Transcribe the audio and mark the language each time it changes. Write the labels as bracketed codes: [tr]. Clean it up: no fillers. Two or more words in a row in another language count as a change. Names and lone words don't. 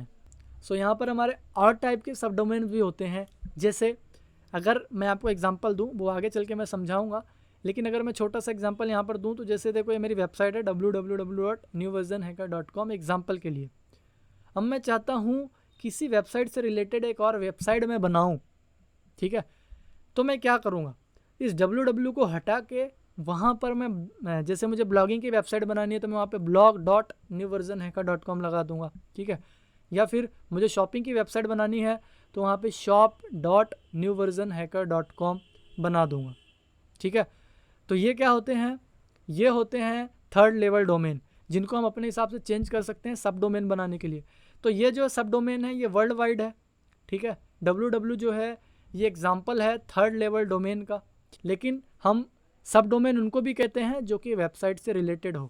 [hi] सो यहाँ पर हमारे और टाइप के [en] sub domain [hi] भी होते हैं, जैसे अगर मैं आपको एग्जांपल दूँ वो आगे चल के मैं समझाऊंगा, लेकिन अगर मैं छोटा सा एग्जांपल यहाँ पर दूँ तो जैसे देखो ये मेरी वेबसाइट है www.newversionhacker.com एग्जांपल के लिए। अब मैं चाहता हूँ किसी वेबसाइट से रिलेटेड एक और वेबसाइट में बनाऊँ, ठीक है। तो मैं क्या करूँगा, इस www को हटा के वहाँ पर मैं जैसे मुझे ब्लॉगिंग की वेबसाइट बनानी है तो मैं वहाँ पे blog.newversionhacker.com लगा दूँगा, ठीक है। या फिर मुझे शॉपिंग की वेबसाइट बनानी है तो वहाँ पे shop.newversionhacker.com बना दूँगा, ठीक है। तो ये क्या होते हैं, ये होते हैं [en] third level domain, [hi] जिनको हम अपने हिसाब से चेंज कर सकते हैं [en] sub domain [hi] बनाने के लिए। तो ये जो [en] sub domain [hi] है ये [en] world wide [hi] है, ठीक है। www जो है ये एग्जांपल है [en] third level domain [hi] का, लेकिन हम [en] sub domain [hi] उनको भी कहते हैं जो कि वेबसाइट से रिलेटेड हो।